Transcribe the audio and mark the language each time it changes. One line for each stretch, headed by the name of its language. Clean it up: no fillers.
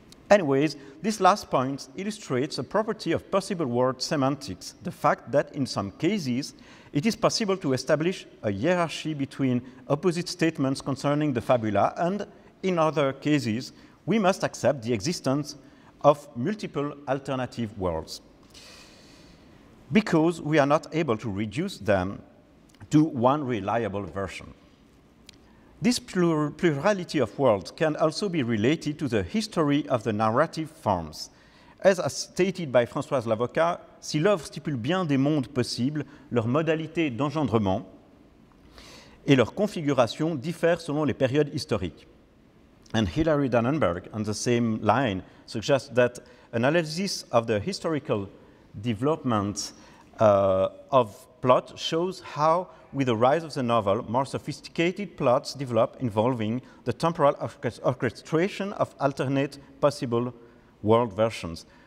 English: Anyways, this last point illustrates a property of possible word semantics, the fact that in some cases it is possible to establish a hierarchy between opposite statements concerning the fabula, and in other cases we must accept the existence of multiple alternative worlds, because we are not able to reduce them to one reliable version. This plurality of worlds can also be related to the history of the narrative forms. As stated by
French: Françoise Lavocat, si l'œuvre stipule bien des mondes possibles, leurs modalités d'engendrement et leur configuration diffèrent selon les périodes historiques.
English: And Hilary Dannenberg, on the same line, suggests that analysis of the historical development of plot shows how, with the rise of the novel, more sophisticated plots develop involving the temporal orchestration of alternate possible world versions.